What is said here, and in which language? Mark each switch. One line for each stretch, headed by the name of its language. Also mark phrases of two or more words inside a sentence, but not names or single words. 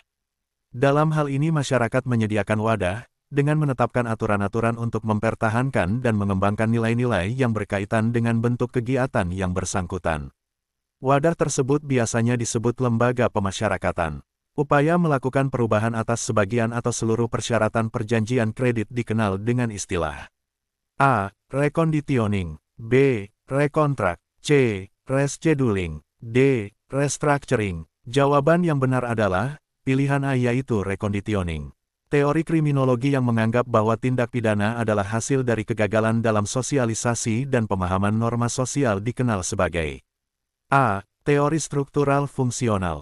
Indonesian: Dalam hal ini masyarakat menyediakan wadah, dengan menetapkan aturan-aturan untuk mempertahankan dan mengembangkan nilai-nilai yang berkaitan dengan bentuk kegiatan yang bersangkutan. Wadah tersebut biasanya disebut lembaga pemasyarakatan. Upaya melakukan perubahan atas sebagian atau seluruh persyaratan perjanjian kredit dikenal dengan istilah A. Reconditioning. B. Rekontrak. C.
English: Rescheduling. D. Restructuring.
Indonesian: Jawaban yang benar adalah pilihan A, yaitu reconditioning. Teori kriminologi yang menganggap bahwa tindak pidana adalah hasil dari kegagalan dalam sosialisasi dan pemahaman norma sosial dikenal sebagai A. Teori struktural fungsional.